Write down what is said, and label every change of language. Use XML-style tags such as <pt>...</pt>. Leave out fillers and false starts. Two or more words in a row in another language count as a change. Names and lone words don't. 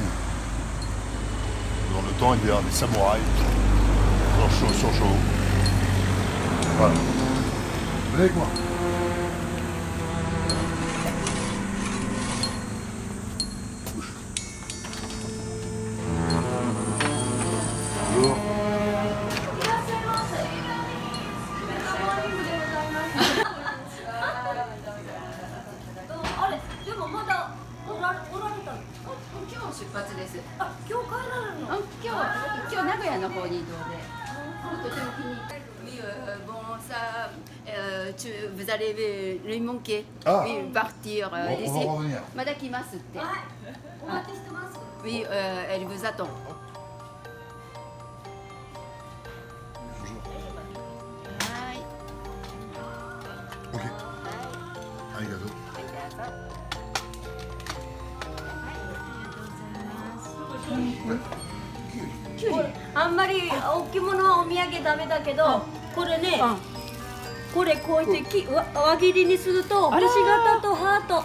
<fr>Dans le temps, il y a des samouraïs sur chaud. Voilà. Venez avec moi. Bonjour.</fr> <ja>あれでもまだおられたの？今日出発です。あ、今日帰られるの？今日名古屋の方に移動で。とても気に入ってる。</ja> <fr>Oui, bon ça, vous allez lui manquer. Ah. Oui, partir On va ici. revenir.</fr> <ja>まだ来ますって。はい。お待ちしてます。</ja> <fr>Oui, elle vous attend.</fr> <ja>Hi. Ok. Arigato. あんまり大きいものはお土産ダメだけど、これね、これこうやって輪切りにすると星型とハート。</ja>